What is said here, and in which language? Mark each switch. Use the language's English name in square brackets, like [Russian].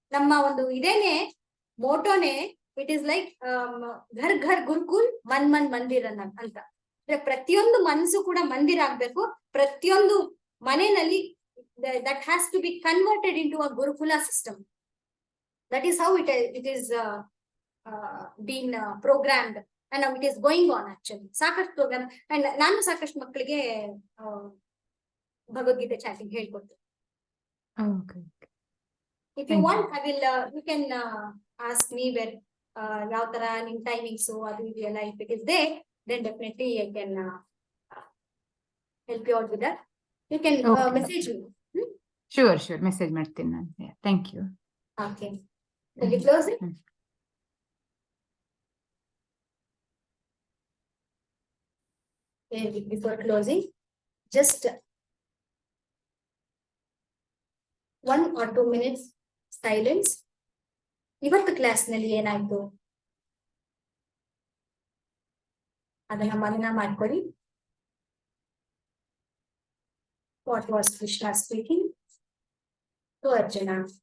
[Kannada] ನಮ್ಮ ಒಂದು ಇದೇನೆ ಮೋಟೋನೆ, [English] it is like [Hindi] ಘರ್ ಘರ್ ಗುರುಕುಲ್ ಮನ್ ಮನ್ ಮಂದಿರ್ [Kannada] ಅಂತ. ಪ್ರತಿಯೊಂದು ಮನಸ್ಸು ಕೂಡ ಮಂದಿರ ಆಗ್ಬೇಕು. ಪ್ರತಿಯೊಂದು ಮನೆಯಲ್ಲಿ [English] that has to be converted into a Gurukula system. That is how it is been programmed and now it is going on actually. [Kannada] ಸಾಕಷ್ಟು ಪ್ರೋಗ್ರಾಮ್ ಅಂಡ್ ನಾನು ಸಾಕಷ್ಟು ಮಕ್ಕಳಿಗೆ ಭಗವದ್ಗೀತೆ ಚಾಟಿಂಗ್ ಹೇಳ್ಕೊಡ್ತೀನಿ. [English] If you want, I will you can ask me where [Kannada] ಯಾವ ತರ ನಿಮ್ timings ಅದು ಇದೆಯಲ್ಲ. [English] If it is there, then definitely I can help you out with that. You can message me. [Kannada] Sure, message ಮಾಡ್ತೀನಿ ನಾನು. [English] Thank you. Okay. Will you close it? Before closing, just 1 or 2 minutes silence. [Kannada] ಇವತ್ತು class ನಲ್ಲಿ ಏನಾಯ್ತು ಅದನ್ನ ಮನನ ಮಾಡ್ಕೊಳ್ಳಿ. [English] What was Krishna speaking to Arjuna?